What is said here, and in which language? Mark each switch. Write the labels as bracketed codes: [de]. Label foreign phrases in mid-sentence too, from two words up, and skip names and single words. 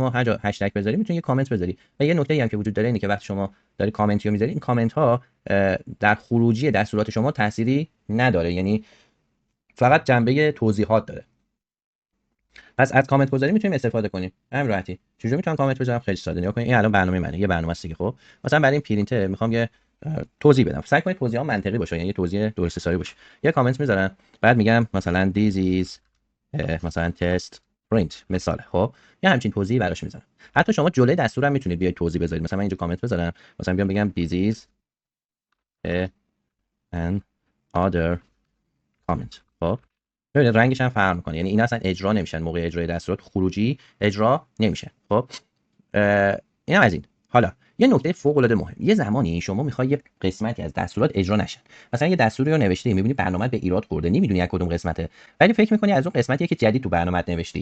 [fa] شما هر جا هشتگ بذاری میتونید یه کامنت بذاری. و یه نکته ای هم که وجود داره اینه که وقتی شما داری کامنت رو میذاری، این کامنت ها در خروجی دستورات شما تأثیری نداره، یعنی فقط جنبه توضیحات داره. پس از کامنت گذاری میتونیم استفاده کنیم همین راحتی. چجوری میتونم کامنت بذارم؟ خیلی ساده. نگاه کنید، این الان برنامه منه، یه برنامه است دیگه. خب مثلا برای این پرینتر میخوام یه توضیح بدم. سعی کنید توضیحات منطقی باشه، یعنی یه توضیح درست حسابی باشه. یه کامنت میذارم، بعد میگم مثلا [en] this is [fa] مثلا [en] test print [fa] مثاله. خب یه همچین توضیحی براش میذارم. حتی شما جلوی دستور هم میتونید بیاید توضیح بذارید. مثلا من اینجا کامنت بذارم، مثلا بیام بگم [en] this is an other comment. [fa] خب ببینید رنگش هم فرق میکنه، یعنی این اصلا اجرا نمیشن موقع اجرای دستورات، خروجی اجرا نمیشه. خب اینم از این. حالا یه نکته فوق العاده مهم، یه زمانی شما میخوای یه قسمتی از دستورات اجرا نشن. مثلا یه دستوری رو نوشتی، میبینی برنامه به ایراد خورده، نمیدونی از کدوم قسمته، ولی فکر میکنی از اون قسمتیه که جدید تو برنامه‌ات نوشتی.